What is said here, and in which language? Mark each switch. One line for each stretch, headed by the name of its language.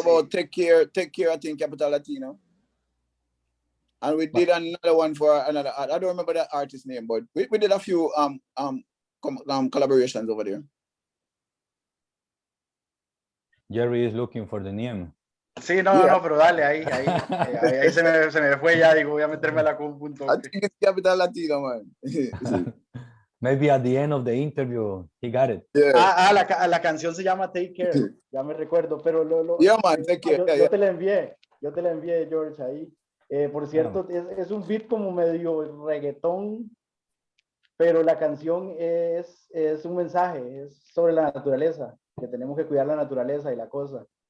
English: about take care, I think, Capital Latino. And we did another one for another. I don't remember that artist's name, but we did a few collaborations over there. Jerry is looking for the name.
Spanish: Sí, no,
English: Yeah.
Spanish: no, pero dale, ahí se me fue ya, digo, voy a meterme a la compu un
English: I
Spanish: toque.
English: think it's Capital Latino, man. Maybe at the end of the interview, he got it. Yeah.
Spanish: La canción se llama Take Care, ya me recuerdo, pero
English: Yeah, man, Take Care.
Spanish: yo te la envié, George, ahí. Por cierto, es un beat como medio reggaetón, pero la canción es un mensaje, es sobre la naturaleza, que tenemos que cuidar la naturaleza y la cosa.